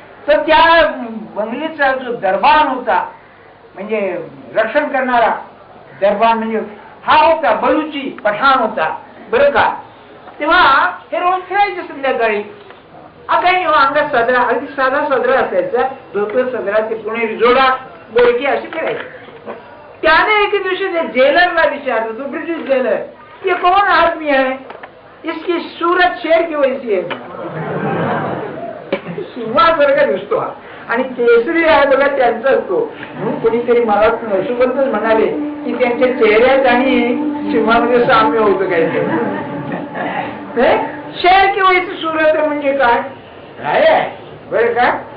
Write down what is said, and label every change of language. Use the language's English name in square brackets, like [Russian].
[Marathi] तर त्या बंगलीचा जो दरबान होता, म्हणजे रक्षण करणारा दरबान, म्हणजे हा होता बलुची पठाण होता बरं का. तेव्हा हे रोज फिरायचे संध्याकाळी. काही अंगात सदरा, अगदी साधा सदरा असायचा, धोतर सदरा, ते पुणे रिजोडा बोलकी असे फिरायचे. त्याने एक दिवशी जेलरला विचारलं, तो ब्रिटिश जेलर, [Hindi] ये कौन आदमी है, इसकी सूरत शेर की वैसी है. [Marathi] सिंहासारखा दिसतो हा, आणि केसरी आहे बघा त्यांचा असतो. म्हणून कोणीतरी मला नसुबतच म्हणाले की त्यांच्या चेहऱ्यात आणि सिंहामध्ये साम्य होतं काहीतरी. [Hindi] शेर की वैसी सूरत [Marathi] म्हणजे काय बरं का.